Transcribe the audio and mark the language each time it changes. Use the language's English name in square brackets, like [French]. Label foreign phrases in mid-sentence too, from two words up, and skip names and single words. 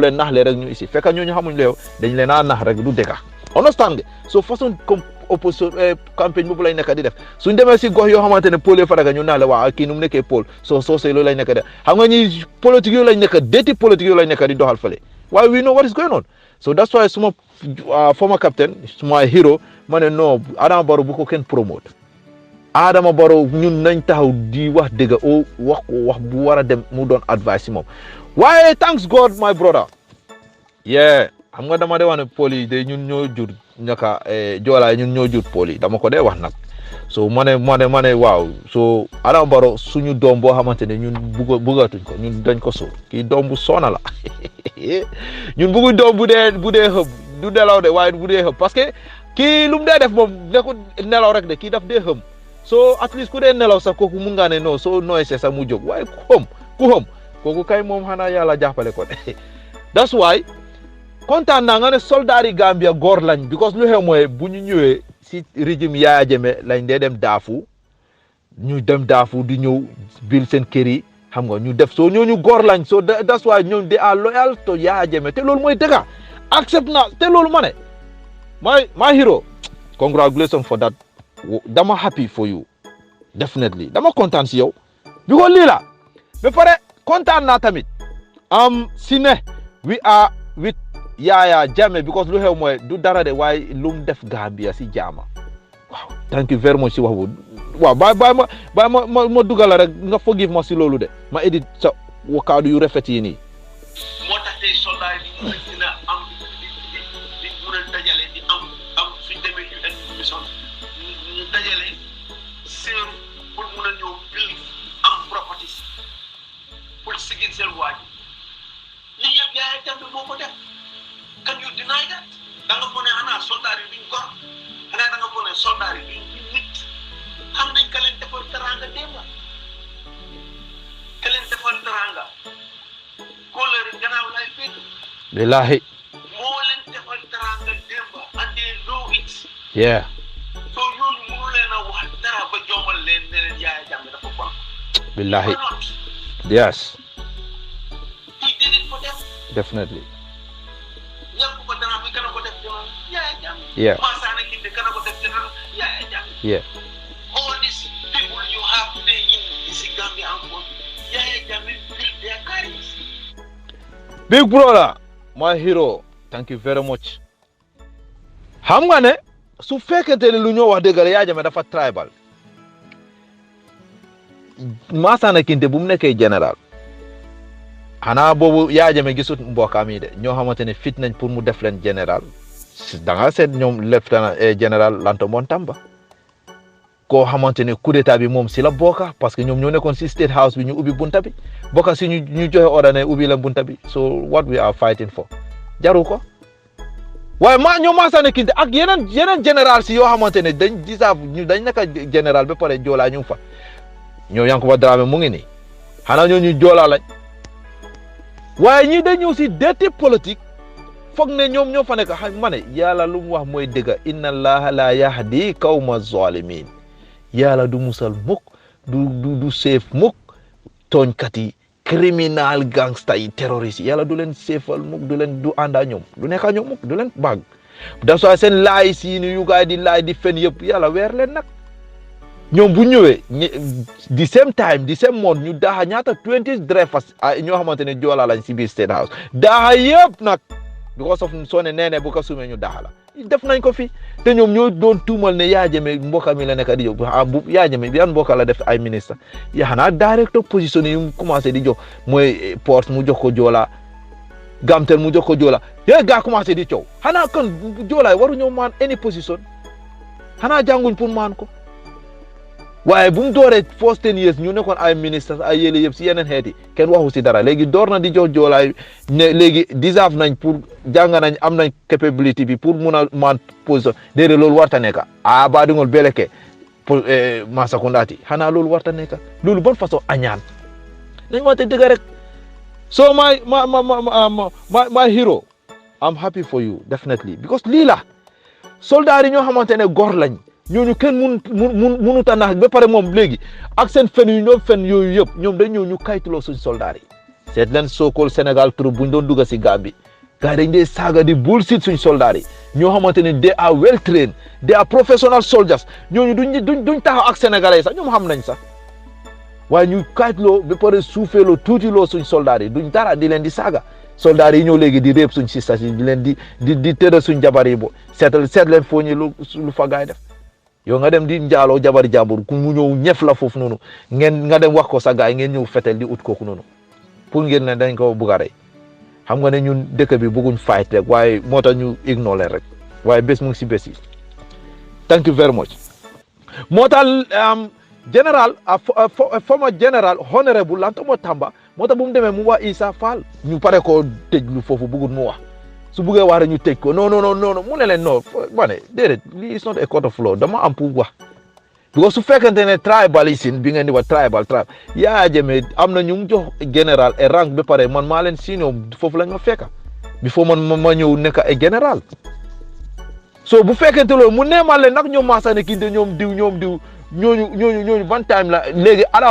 [Wolof] leen nax leen rek ñu ici fekk ñooñu xamuñ leew dañ leen a nax rek du dëkk understand nga so [French] façon comme opposition campagne [Wolof] boobu lay nekk di def suñ demee si gox yoo xamante ne Paul faraga ñu naa la waa kii nu mu nekkee Paul soosey loolu lay nekk de xam nga ñi politique yooyu lañ nekk déti politique yooyu lañ nekk di doxal fële waaye [English] we know what is going on so that's why [Wolof] suma [English] former captain [Wolof] suma hero ma ne non Adama Barrow bu ko kenn promote Adama Barrow ñun nañ taxaw di wax dëgg o wax ko wax bu war a dem mu doon advice si moom waaye [English] thanks God my brother [Wolof] yeah xam nga dama de wax ne Paul yi de ñun ñoo jur ñaka joolaay ñun ñoo jur Paul yi dama ko dee wax nag so ma ne waaw so Adama Barrow suñu doom boo xamante ne ñun buggatuñ ko ñun dañ ko suur kii doom bu soona la ñun bugguñ doom bu dee xëb du nelaw de waaye bu dee xëb parce que kii lu mu dee def moom nekkul nelaw rek de kii daf dee xëm so [English] at least [Wolof] ku dee nelaw sax kooku mun ngaa ne non soo nooy see sax mu jóg waaye xëm ku xam kooku kay moom xanaa yàlla jàppale ko [English] that's why [Wolof] kontaan naa nga ne soldat yi Gambia góor lañ because lu xew mooy bu ñu ñëwee si régime Yaya Jammeh lañ dee dem daafu ñu dem daafu di ñëw bil seen kër yi xam nga ñu def soo ñooñu góor lañ [English] so that's why [Wolof] ñoom [English] they are loyal to Yaya [Wolof] Jammeh te loolu mooy dëgg accept na te loolu ma ne [English] my hero congratulations for that [Wolof] dama [English] happy for you [Wolof] definitely dama kontaan si yow because lii la ba pare kontaan naa tamit si ne [English] we are with Yaya Jammeh [Wolof] because lu xew mooy du dara de waaye lu mu def Gambia si jaama waaw [English] thank you very much [Wolof] si wax bu waaw bàyyi ma dugal rek nga forgive ma si loolu de ma edit sa kaddu yu rafet yi nii. moo tax tey soldat yi ñu dina am di mun a dajale di am suñ demee [English] UN mission [Wolof] ñu dajale seen pour mun a ñëw bil am properties pour sigil seen waaj lii yëpp Yaya Jammeh moo ko def. [English] Can you deny that? [Wolof] Da nga ko ne xanaa soldat yi duñ gor xanaa da nga ko ne soldat yi duñ nit xam nañ ka leen defal teranga démba ka leen defal teranga kóllëre gannaaw lay féet billahi moo leen defal teranga démba [English] and they know it [Wolof] yeah so ñooñu mënu leen a wax dara ba jomal leen ne leen Yaya Jammeh dafa bon billahi yes [English] he did it for them definitely [Wolof] ñàkk ko dara bi kana ko def ci Yaya Jammeh yeah Masana Kinte kana ko def ci Yaya Jammeh yeah [English] all these people you have today in this Gambia encore Yaya Jammeh build their careers. Big brother my hero thank you very much [Wolof] xam nga ne su fekkente ne lu ñoo wax dëgg la Yaya Jammeh dafa tribal Masana Kinte bu mu nekkee général xanaa boobu Yaya Jammeh gisut mbokkaam yi de ñoo xamante ne fit nañ pour mu def leen général da nga seet ñoom [French] lieutenant général [Wolof] Lantomon Tamba koo xamante ne [French] coup d'état [Wolof] bi moom si la bokka parce que ñoom ñoo nekkoon si [English] state house [Wolof] bi ñu ubbi bunta bi bokka si ñu joxe ordre ne ubbi leen bunta bi [English] so what we are fighting for [Wolof] jaru ko waaye ñoom Masana Kinte ak yeneen général si yoo xamante ne dañ nekk général ba pare joolaa ñu fa ñoo Yankuba Dramé mu ngi nii xanaa ñoo ñu joolaa lañ waaye ñii dañ ñëw si déti politique foog ne ñoom ñoo fa nekk xam ma ne yàlla lu mu wax mooy dëgg [Arabic] إن الله لا يهدي القوم الظالمين [Wolof] yàlla du musal mukk du seef mukk tooñkat yi [English] criminal gangsta [Wolof] yi terroriste yi yàlla du leen seefal mukk du ànda ñoom du nekka ñoom mukk du leen bag da soo seen laay si ni yu gaay di laay di fen yëpp yàlla weer leen nag ñoom bu ñëwee di [English] same time [Wolof] di [English] same month [Wolof] ñu daaxa ñaata [English] 20 drivers [Wolof] ñoo xamante ne joolaa lañ si biir [English] state house [Wolof] daaxa yëpp nag [English] because of [Wolof] soo ne nee bu ko sumee ñu daaxa la def nañ ko fi te ñoom ñoo doon tuumal ne Yaya Jammeh mbokka mi la nekk di jox Yaya Jammeh yan mbokka la def ay ministre ya xanaa directeur position yi mu commencé di jox mooy Port mu jox ko joolaa Gamtel mu jox ko joolaa yéen gaa commencé di coow xanaa kon joolaa waru ñëw maan [English] any position [Wolof] xanaa jànguñ pour maan ko waaye bu mu dooree [English] first 10 years [Wolof] ñu nekkoon ay ministres ay yële yëpp si yeneen xeet yi kenn waxu si dara léegi door na di jox joolaay ne léegi deserve nañ pour jàng nañ am nañ capability bi pour mun a man position déedéet loolu warta nekk ba di ngol beleke pour Masakundati xanaa loolu warta nekk loolu [French] bonne façon [Wolof] añaan nañ wante dëgg rek so [English] my hero I'm happy for you definitely [Wolof] because lii la soldat yi ñoo xamante ne góor lañ ñooñu kenn mënut a nax ba pare moom léegi ak seen fen yu ñoom fen yooyu yëpp ñoom dañ ñëw ñu kayituloo suñ soldat yi seet leen soo-called Sénégal troupe buñ doon dugg si Gambie gars dañ dee saaga di bullshit suñ soldat yi ñoo xamante ne [English] they are well trained they are professional soldiers [Wolof] ñooñu duñ taxaw ak sénégalais sax ñoom xam nañ sax waaye ñu kayituloo ba pare suufeeloo tuutiloo suñ soldat yi duñ dara di leen di saaga soldat yi ñëw léegi di réeb suñ sistas yi di leen di tëddal suñ jabar yi bo seet leen foo ñu lu fa gaay def yow nga dem di njaaloo jabar jàmbur ku mu ñëw ñef la foofu noonu nga dem wax ko sa gaay ngeen ñëw fetel di ut kooku noonu pour ngeen ne dañ ko bugg a rey xam nga ne ñun dëkk bi bëgguñ fight rek waaye moo tax ñu ignore rek waaye bés mu ngi si bés yi [English] thank you very much [Wolof] moo tax général former général honorable Lantomo Tamba moo tax bu mu demee mu wax Issa Fall ñu pare ko tëj lu foofu bëggul mu wax su buggee wax rek ñu tëj ko non mu ne leen non ma ne déedéet lii [English] is not a court of law [Wolof] dama am pour wax because su fekkente ne tribalism bi ngeen di wax tribal Yaya Jammeh am na ñu mu jox général et rank ba pare man maa leen sinon foofu lañ ma fekka bi foo man ma ñëw nekk ay général so bu fekkente loolu mu neemal leen nag ñoom Massané Kinte ñoom diw ñooñu ban time la léegi Adama